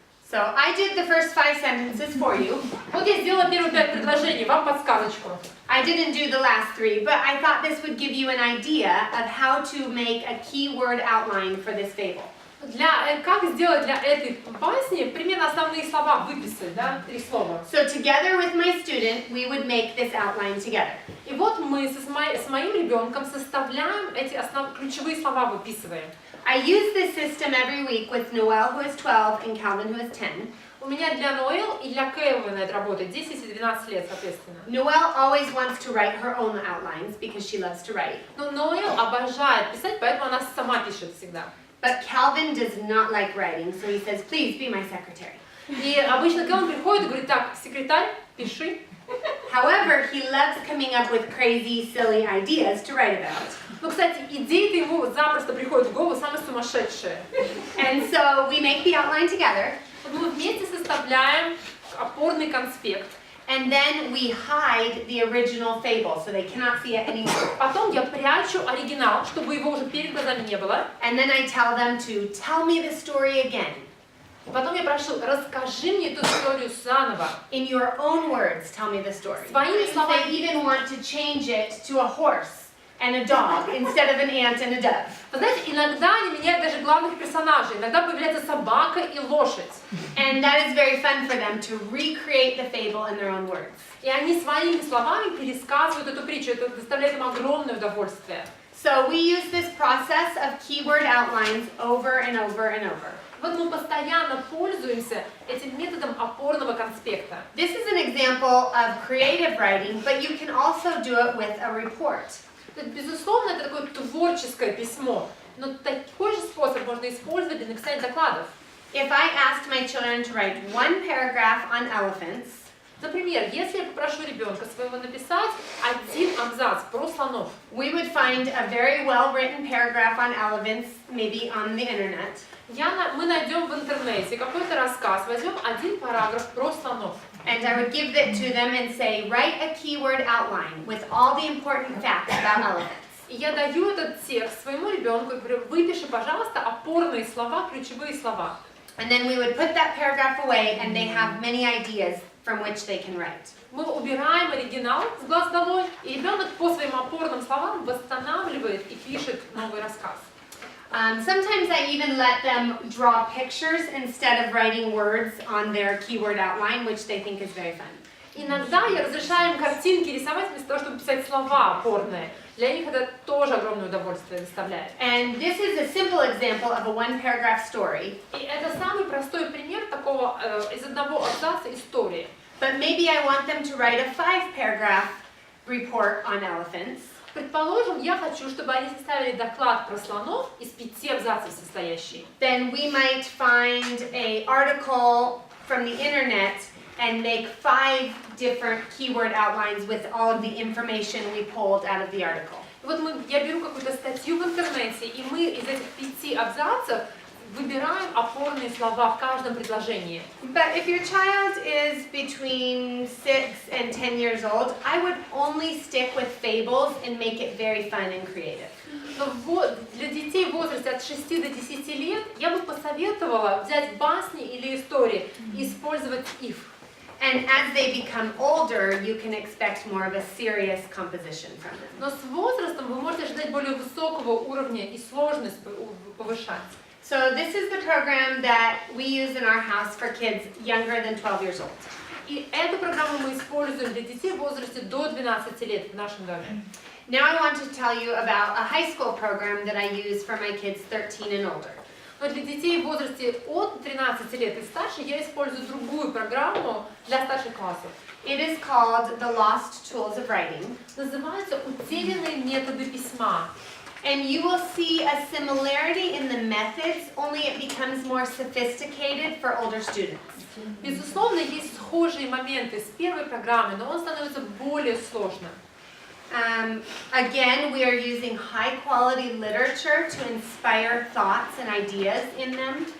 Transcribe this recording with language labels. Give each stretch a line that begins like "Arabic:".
English: So I did the first 5 sentences for you.
Russian: Вот я сделала первые 5 предложений, вам подсказочку.
English: I didn't do the last 3, but I thought this would give you an idea of how to make a keyword outline for this fable.
Russian: Как сделать для этой басни примерно основные слова выписать, да, 3 слова.
English: So together with my student, we would make this outline together.
Russian: И вот мы с моим ребенком составляем эти ключевые слова, выписываем.
English: I use this system every week with Noelle, who is 12, and Calvin, who is 10.
Russian: У меня для Ноэл и для Кэлвина это работает 10 и 12 лет, соответственно.
English: Noelle always wants to write her own outlines because she loves to write.
Russian: Но Ноэл обожает писать, поэтому она сама пишет всегда.
English: But Calvin does not like writing, so he says, please be my secretary.
Russian: И обычно Кэлвин приходит и говорит, так, секретарь, пиши.
English: However, he loves coming up with crazy, silly ideas to write about.
Russian: Ну, кстати, идеи-то ему запросто приходят в голову самые сумасшедшие.
English: And so we make the outline together.
Russian: Мы вместе составляем опорный конспект.
English: And then we hide the original fable, so they cannot see it anymore.
Russian: Потом я прячу оригинал, чтобы его уже перед глазами не было.
English: And then I tell them to tell me the story again.
Russian: И потом я прошу, расскажи мне эту историю заново.
English: In your own words, tell me the story.
Russian: Своими
English: They
Russian: словами.
English: even want to change it to a horse and a dog instead of an ant and a dove.
Russian: Вы знаете, иногда они меняют даже главных персонажей. Иногда появляется собака и лошадь.
English: And that is very fun for them to recreate the fable in their own words.
Russian: И они своими словами пересказывают эту притчу. Это доставляет им огромное удовольствие.
English: So we use this process of keyword outlines over and over and over.
Russian: Вот мы постоянно пользуемся этим методом опорного конспекта.
English: This is an example of creative writing, but you can also do it with a report.
Russian: Безусловно, это такое творческое письмо, но такой же способ можно использовать для написания докладов.
English: If I asked my children to write 1 paragraph on elephants,
Russian: Например, если я попрошу ребенка своего написать 1 абзац про слонов,
English: we would find a very well-written paragraph on elephants, maybe on the internet.
Russian: мы найдем в интернете какой-то рассказ, возьмем 1 параграф про слонов.
English: And I would give it to them and say, write a keyword outline with all the important facts about elephants.
Russian: И я даю этот текст своему ребенку и говорю, выпиши, пожалуйста, опорные слова, ключевые слова.
English: And then we would put that paragraph away and they have many ideas from which they can write.
Russian: Мы убираем оригинал с глаз долой, и ребенок по своим опорным словам восстанавливает и пишет новый рассказ.
English: Sometimes I even let them draw pictures instead of writing words on their keyword outline, which they think is very fun.
Russian: Иногда я разрешаю им картинки рисовать вместо того, чтобы писать слова опорные. Для них это тоже огромное удовольствие доставляет.
English: And this is a simple example of a 1-paragraph story.
Russian: И это самый простой пример такого из одного абзаца истории.
English: But maybe I want them to write a 5-paragraph report on elephants.
Russian: Предположим, я хочу, чтобы они составили доклад про слонов из 5 абзацев состоящий.
English: Then we might find an article from the internet and make 5 different keyword outlines with all of the information we pulled out of the article.
Russian: Вот я беру какую-то статью в интернете, и мы из этих 5 абзацев выбираем опорные слова в каждом предложении.
English: But if your child is between 6 and 10 years old, I would only stick with fables and make it very fun and creative.
Russian: Но вот для детей в возрасте от 6 до 10 лет я бы посоветовала взять басни или истории и использовать их.
English: And as they become older, you can expect more of a serious composition from them.
Russian: Но с возрастом вы можете ожидать более высокого уровня и сложность повышать.
English: So this is the program that we use in our house for kids younger than 12 years old.
Russian: И эту программу мы используем для детей в возрасте до 12 лет в нашем доме.
English: Now I want to tell you about a high school program that I use for my kids 13 and older.
Russian: Но для детей в возрасте от 13 лет и старше я использую другую программу для старших классов.
English: It is called The Lost Tools of Writing.
Russian: Называется «Утерянные методы письма».
English: And you will see a similarity in the methods, only it becomes more sophisticated for older students.
Russian: Безусловно, есть схожие моменты с первой программы, но он становится более сложным.
English: Again, we are using high-quality literature to inspire thoughts and ideas in them.